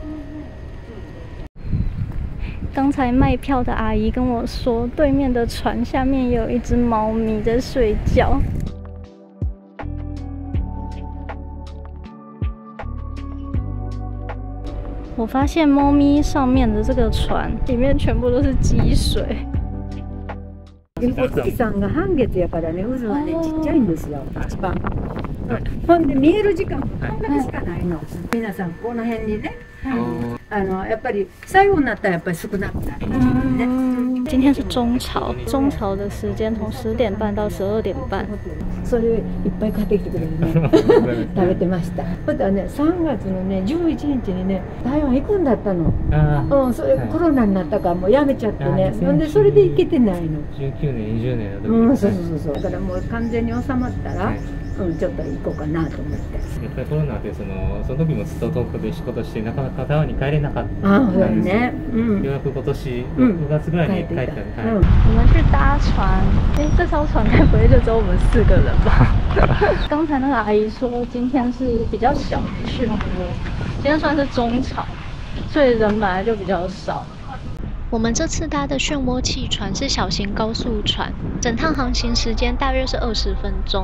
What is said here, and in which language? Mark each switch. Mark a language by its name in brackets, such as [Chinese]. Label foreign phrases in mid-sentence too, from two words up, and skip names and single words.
[Chinese] 刚才卖票的阿姨跟我说，对面的船下面也有一只猫咪在睡觉。我发现猫咪上面的这个船里面全部都是积水。 [Japanese] お月さんが半月やからね、渦はねちっちゃいんですよ、一番。ほんで見える時間もこんだけしかないの。皆さんこの辺にね、やっぱり最後になったらやっぱり少なくなるんですね。 [Chinese] 今天是中潮，中潮的时间从10点半到12点半。 [Japanese] それいっぱい買ってきてくれるね食べてました。またね3月のね11日にね台湾行くんだったの。それコロナになったからもうやめちゃってね。なんでそれで行けてないの。 19年20年の時。そう。だからもう完全に収まったら、ちょっと行こうかなと思って。やっぱりコロナでその時もずっと東京で仕事してなかなか台湾に帰れなかったんですよ。ようやく今年6月ぐらいに帰ったんで。 [Chinese] 我们去搭船，这艘船该不会就只有我们4个人吧？刚才那个阿姨说今天是比较小的漩涡，今天算是中潮，所以人本来就比较少。我们这次搭的漩涡汽船是小型高速船，整趟航行时间大约是20分钟。